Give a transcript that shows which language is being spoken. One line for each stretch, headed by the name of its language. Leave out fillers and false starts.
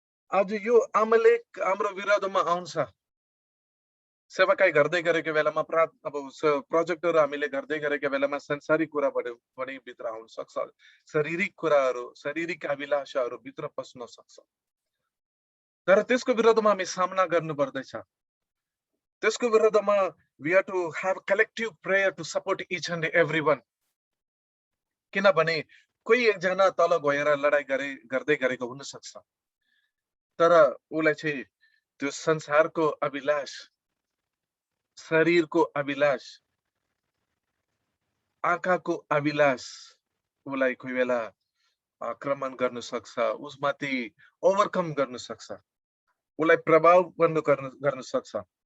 Nepali: आज यो अमालेक हाम्रो विरोधमा आउँछ। सेवाकाई गर्दै गरेको बेलामा अब प्रोजेक्टहरू हामीले गर्दै गरेको बेलामा संसारिक कुराबाट पनि भित्र आउन सक्छ। शारीरिक कुराहरू, शारीरिक अभिलाषाहरू भित्र पस्न सक्छ। तर त्यसको विरोधमा हामी सामना गर्नु पर्दैछ। त्यसको विरोधमा
English: we have to have collective prayer to support each and everyone.
Nepali: किनभने कोही एकजना तल गएर लडाई गर्दै गरेको हुन सक्छ, तर उलाई चाहिँ त्यो संसारको अभिलाष, शरीरको अभिलाष, आँखाको अभिलाष उलाई कोही बेला आक्रमण गर्न सक्छ, उसमाथि ओभरकम गर्न सक्छ, उलाई प्रभाव गर्न सक्छ।